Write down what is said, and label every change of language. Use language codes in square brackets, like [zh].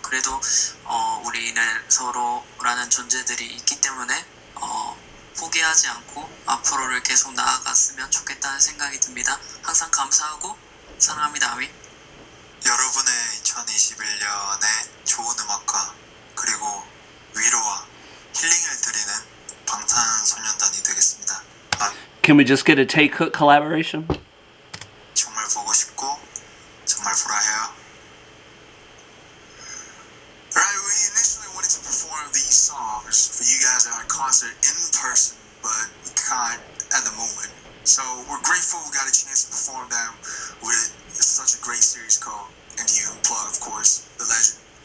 [ko] 그래도 우리는 서로라는 존재들이 있기 때문에 포기하지 않고 앞으로를 계속 나아갔으면 좋겠다는 생각이 듭니다. 항상 감사하고 사랑합니다. 아민. 여러분의 2021년에 좋은 음악과 그리고 위로와 힐링을 드리는 방탄소년단이 되겠습니다. [en] Can we just get a Tay Cook collaboration? [ko] 정말 보고 싶고 정말 보라 해요. [en] Alright, we initially wanted to perform these songs for you guys at our concert in person, but we can't at the moment. So we're grateful we got a chance to perform them with such a great series called MTV Unplugged, of course, the legend.